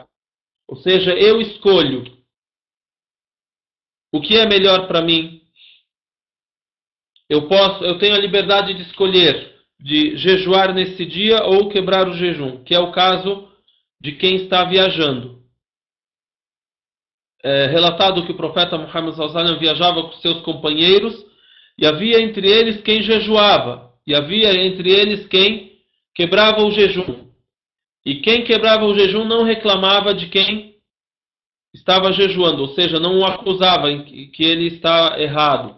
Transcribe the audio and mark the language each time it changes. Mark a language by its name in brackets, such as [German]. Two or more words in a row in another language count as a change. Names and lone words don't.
[Portuguese] Ou seja, eu escolho o que é melhor para mim. Eu tenho a liberdade de escolher de jejuar nesse dia ou quebrar o jejum, que é o caso de quem está viajando. É relatado que o profeta Muhammad [Arabic] صلى الله عليه وسلم [Portuguese] viajava com seus companheiros e havia entre eles quem jejuava e havia entre eles quem quebrava o jejum. E quem quebrava o jejum não reclamava de quem estava jejuando, ou seja, não o acusava que ele está errado.